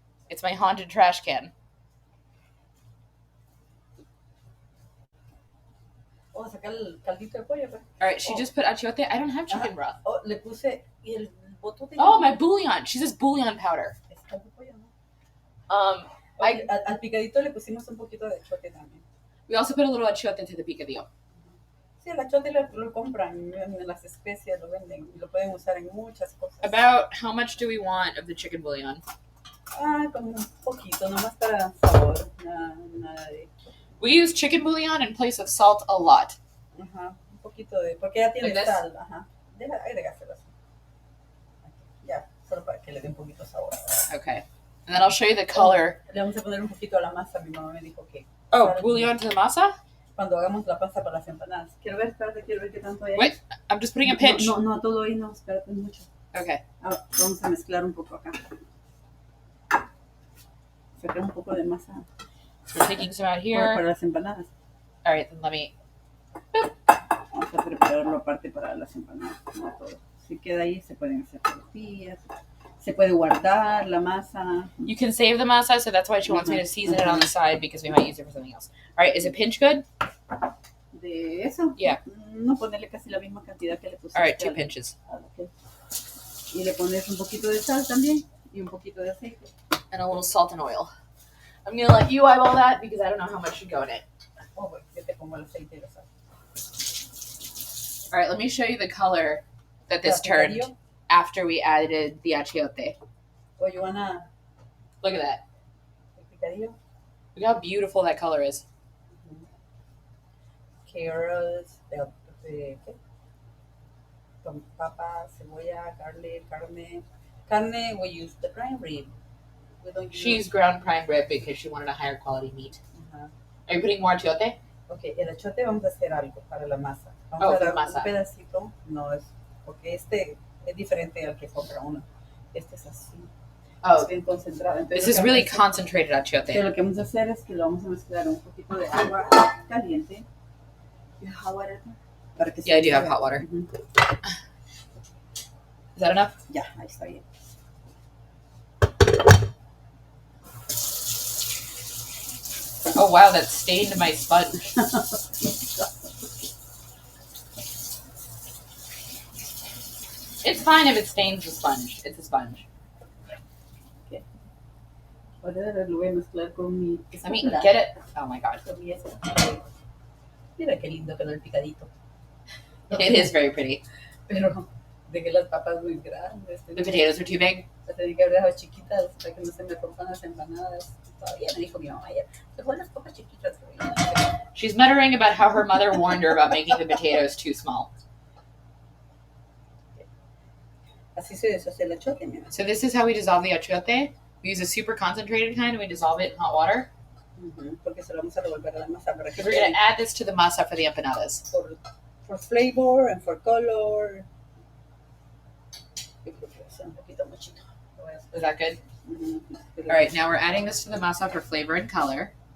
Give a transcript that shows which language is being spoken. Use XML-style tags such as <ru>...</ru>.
<en>It's my haunted trash can.</en> <es>Vamos a sacar el caldito de pollo. Pues.</es> <en>All right, she just put achiote. I don't have chicken broth.</en> <es>Oh, le puse y el botote.</es> <en>Oh, my bouillon. She says bouillon powder.</en> <es>Es caldo de pollo, ¿no?</es> <en>I</en> <es>Al picadito le pusimos un poquito de achote también.</es> <en>we also put a little achiote to the picadillo.</en> <es>Sí, el achote lo compran en las especias, lo venden y lo pueden usar en muchas cosas.</es> <en>About how much do we want of the chicken bouillon?</en> <es>Como un poquito, nomás para sabor, nada de...</es> <en>We use chicken bouillon in place of salt a lot.</en> <es>Ajá, un poquito de... Porque ya tiene</es> <en>Like this?</en> <es>sal, ajá. Agregárselo así. Ya, solo para que le dé un poquito de sabor.</es> <en>Okay. And then I'll show you the color.</en> <es>Le vamos a poner un poquito a la masa, mi mamá me dijo que...</es> <en>Oh, bouillon to the masa?</en> <es>Cuando hagamos la pasta para las empanadas. Quiero ver qué tanto hay ahí.</es> <en>Wait, I'm just putting a pinch.</en> <es>No, todo ahí no, espérate mucho.</es> <en>Okay.</en> <es>Vamos a mezclar un poco acá. Sacar un poco de masa</es> <en>So we're taking some out</en> <es>para</es> <en>here.</en> <es>las empanadas.</es> <en>All right, then let me...</en> <es>Vamos a prepararlo aparte para las empanadas, no todo. Si queda ahí, se pueden hacer tortillas. Se puede guardar la masa.</es> <en>You can save the masa, so that's why she wants me to season it on the side because we might use it for something else. All right, is a pinch good?</en> <es>De eso.</es> <en>Yeah.</en> <es>No ponerle casi la misma cantidad que le pusiste.</es> <en>All right, 2 pinches. Okay.</en> <es>Y le pones un poquito de sal también y un poquito de aceite.</es> <en>And a little salt and oil. I'm going to let you eyeball that because I don't know how much should go in it.</en> <es>Oh, bueno, yo te pongo el aceite y la sal.</es> <en>All right, let me show you the color that this turned after we added the achiote. Oh, you wanna... Look at that.</en> <es>El picadillo?</es> <en>Look how beautiful that color is.</en> <es>Carrots, ¿qué? Con papas, cebolla, garlic, carne.</es> <en>Carne, we use the prime rib. We don't use... She's ground prime rib because she wanted a higher quality meat. Ajá. Are you putting more achiote?</en> <es>Ok, el achote vamos a hacer algo para la masa. Vamos a dar un pedacito. No es... Porque este es diferente al que compra uno. Este es así. Oh, Es bien concentrado. Entonces,</es> <en>this is really concentrated achiote.</en> <es>Lo que vamos a hacer es que lo vamos a mezclar un poquito de agua caliente.</es> <en>You have hot water?</en> <es>Para que</es> <en>Yeah, I do have hot water. Is that enough?</en> <es>Ya, ahí está bien.</es> <en>Oh wow, that stained my sponge. It's fine if it stains the sponge. It's a sponge.</en> <es>Ahora lo voy a mezclar con mi...</es> <en>I mean, get it? Oh my god.</en> <es>Con mi Mira qué lindo quedó el picadito.</es> <en>It is very pretty.</en> <es>Pero dejé las papas muy grandes.</es> <en>The potatoes are too big.</en> <es>Las tenía que haber dejado chiquitas para que no se me rompan las empanadas. Todavía me dijo mi mamá ayer. Dejó las papas chiquitas.</es> <en>She's muttering about how her mother warned her about making the potatoes too small.</en> <es>Así se deshace el achote, mi mamá.</es> <en>So this is how we dissolve the achiote. We use a super concentrated kind and we dissolve it in hot water.</en> <es>Porque se lo vamos a revolver a la masa para que</es> <en>Because we're going to add this to the masa for the empanadas. For flavor and for color.</en> <es>Yo creo que va a ser un poquito muchito.</es> <en>Is that good? All right, now we're adding this to the masa for flavor and color.</en>